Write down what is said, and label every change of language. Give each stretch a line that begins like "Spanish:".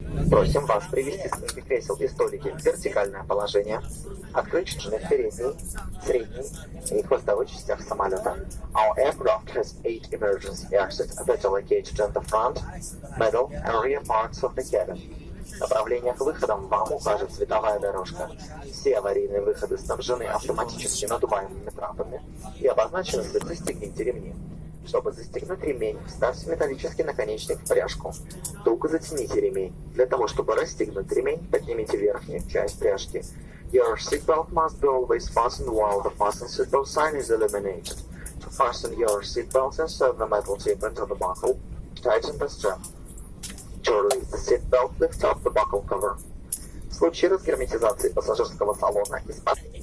Russian: Просим вас привести спинки кресел и столики в вертикальное положение, открыть шины в передней, средней и хвостовой частях самолета.
English: Our aircraft has 8 emergency exits that are located in the front, middle and rear parts of the cabin.
Russian: Направление к выходам вам укажет световая дорожка. Все аварийные выходы снабжены автоматически надуваемыми трапами и обозначены с «Застегните ремни». Чтобы застегнуть ремень, вставьте металлический наконечник в пряжку. Туго затяните ремень. Для того, чтобы расстегнуть ремень, поднимите верхнюю часть пряжки.
English: Your seatbelt must be always fastened while the fasten seatbelt sign is illuminated. To fasten your seatbelt, insert the metal tip into the buckle. Tighten the strap. To release the seatbelt, lift up the buckle cover.
Russian: В случае разгерметизации пассажирского салона из-под